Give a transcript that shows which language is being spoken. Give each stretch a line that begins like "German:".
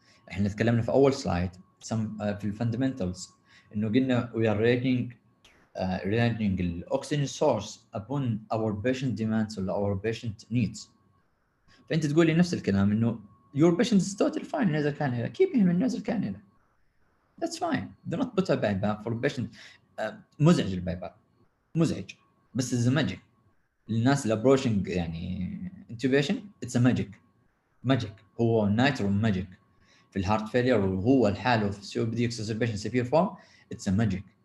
Arabic: احنا تكلمنا في أول سلايد في الفاندمنتالز إنه قلنا
English: we are arranging the oxygen source upon our patient demands or our patient needs.
Arabic: فأنت تقول لي نفس الكلام إنه
English: your patient is totally fine nasal cannula, keep him in nasal cannula. That's fine. Do not put a BiPAP for patient.
Arabic: مزعج البايباب، مزعج، بس
English: is a magic.
Arabic: الناس الابروشنج يعني
English: intubation it's a magic.
Arabic: هو نايترو ماجيك في الهارت فيلير، وهو الحاله في COPD exacerbation severe form
English: it's a magic.